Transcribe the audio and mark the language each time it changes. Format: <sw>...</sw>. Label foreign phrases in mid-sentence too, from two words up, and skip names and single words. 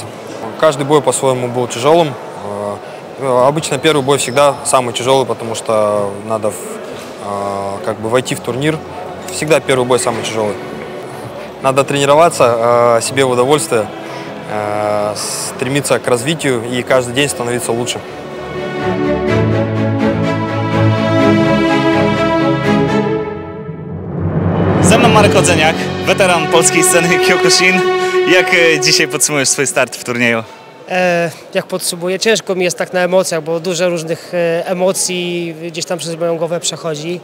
<ru>Каждый бой по-своему был тяжелым. Обычно первый бой всегда самый тяжелый, потому что надо как бы войти в турнир. Всегда первый бой самый тяжелый. Надо тренироваться себе в удовольствие, стремиться к развитию и каждый день становиться лучше.</ru> <pl>Ze mną Marek Odzeniak, weteran polskiej sceny Kyokushin. Jak dzisiaj podsumujesz swój start w turnieju? Jak podsumuję? Ciężko mi jest tak na emocjach, bo dużo różnych emocji gdzieś tam przez moją głowę przechodzi.</pl>